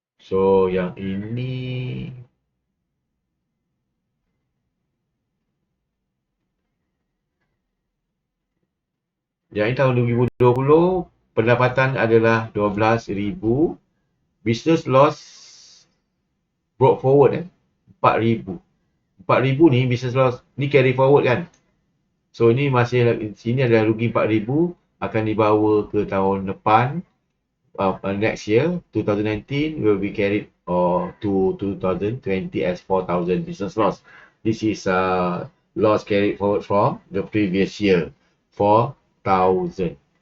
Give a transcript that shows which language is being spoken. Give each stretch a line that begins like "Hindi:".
Malay: So yang ini tahun 2020 pendapatan adalah 12,000.
English: Business loss brought forward 4,000.
Malay: 4,000 ni business loss ni carry forward kan. So ini masih sini adalah rugi 4,000 akan dibawa ke tahun depan.
English: Next year 2019 will be carried to 2020 as 4,000 business loss. This is loss carried forward from the previous year 4,000.